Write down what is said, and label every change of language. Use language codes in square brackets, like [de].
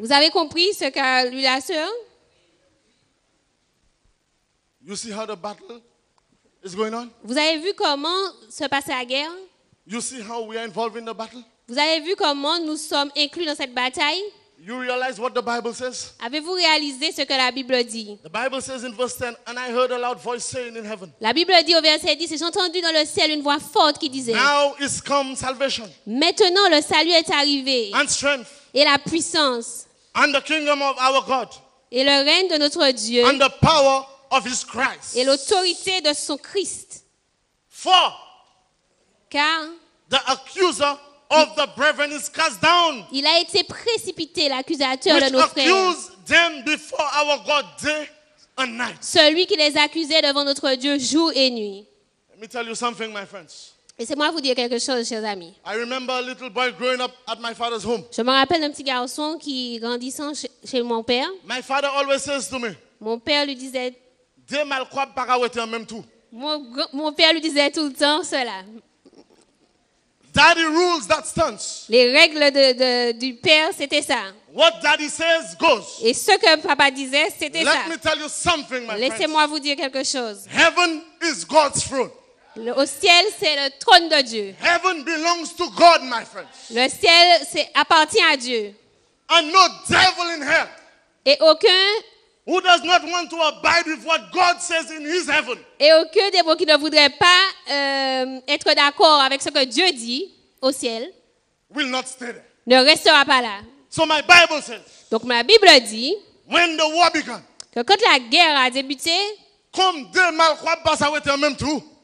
[fr] Vous avez compris ce qu'a lu la sœur? [en] You see how the battle is going on? [fr] Vous avez vu comment se passe la guerre? [en] You see how we are involved in the battle? [fr] Vous avez vu comment nous sommes inclus dans cette bataille? [en] You realize what the Bible says? [fr] Avez-vous réalisé ce que la Bible dit? [en] The Bible says in verse 10, and I heard a loud voice saying in heaven, [fr] La Bible dit au verset 10, et j'ai entendu dans le ciel une voix forte qui disait, [en] now is come salvation [fr] Maintenant le salut est arrivé, [en] and strength [fr] et la puissance, [en] and the kingdom of our God [fr] et le règne de notre Dieu, [en] and the power of his Christ. [fr] et l'autorité de son Christ. [en] For [fr] Car [en] the accuser of the brethren is cast down, [fr] il a été précipité, l'accusateur de [en] which [fr] nos frères, [en] accused them before our God day and night. [fr] celui qui les accusait devant notre Dieu jour et nuit. [en] Let me tell you something, my friends. [fr] Laissez-moi vous dire quelque chose, chers amis. [en] I remember a little boy growing up at my father's home. [fr] Je me rappelle d'un petit garçon qui, grandissant chez mon père, [en] My father always says to me, [fr] mon père lui disait, "De mal kwa parawete en même tout." mon père lui disait tout le temps cela. [en] Daddy rules that stance. [fr] Les règles du père, c'était ça. [en] What daddy says goes. [fr] Et ce que papa disait, c'était ça. [en] Let me tell you something, my friends. [fr] Laissez-moi vous dire quelque chose. [en] Heaven is God's throne. [fr] Au ciel, c'est le trône de Dieu. [en] Heaven belongs to God, my friends. [fr] Le ciel appartient à Dieu. [en] And no devil in hell [fr] Et aucun [en] who does not want to abide with what God says in his heaven [fr] démon qui ne voudrait pas être d'accord avec ce que Dieu dit au ciel [en] will not stay there. [fr] ne restera pas là. [en] So my Bible says, [fr] Donc ma Bible dit [en] when the war began, [fr] que quand la guerre a débuté, comme de mal kwa pasawete en même tout.